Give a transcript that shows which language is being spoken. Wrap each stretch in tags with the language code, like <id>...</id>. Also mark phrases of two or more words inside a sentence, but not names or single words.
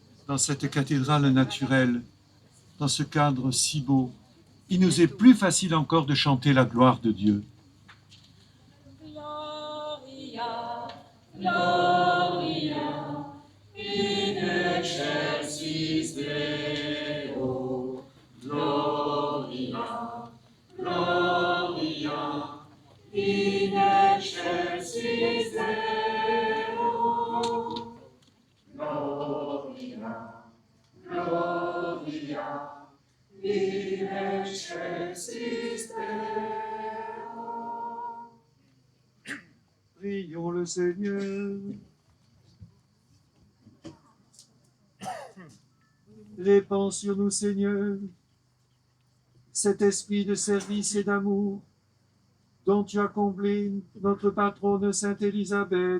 <fr>dans cette cathédrale naturelle, dans ce cadre si beau, il nous est plus facile encore de chanter la gloire de Dieu.</fr> <la>Gloria, Gloria, in excelsis Deo. Gloria, Gloria, in excelsis Deo. Gloria, Gloria, in excelsis Deo.</la> <fr>Prions le Seigneur. Répands sur nous, Seigneur, cet esprit de service et d'amour dont tu as comblé notre patronne Sainte Élisabeth.</fr>